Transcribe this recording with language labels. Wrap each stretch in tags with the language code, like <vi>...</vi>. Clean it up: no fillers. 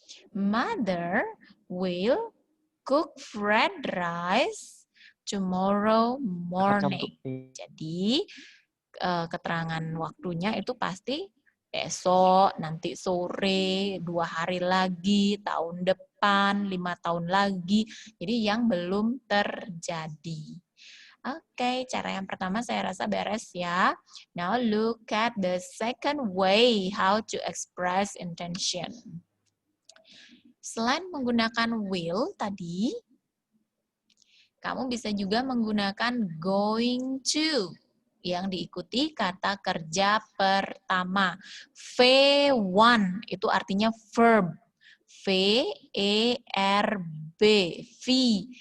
<en>Mother will cook fried rice tomorrow morning.</en> <id>Jadi keterangan waktunya itu pasti besok, nanti sore, 2 hari lagi, tahun depan, 5 tahun lagi. Jadi yang belum terjadi. Oke, cara yang pertama saya rasa beres ya.</id> <en>Now look at the second way how to express intention.</en> <id>Selain menggunakan will tadi, kamu bisa juga menggunakan going to yang diikuti kata kerja pertama. V1 itu artinya verb. V-E-R-B. V-E-R-B.</id>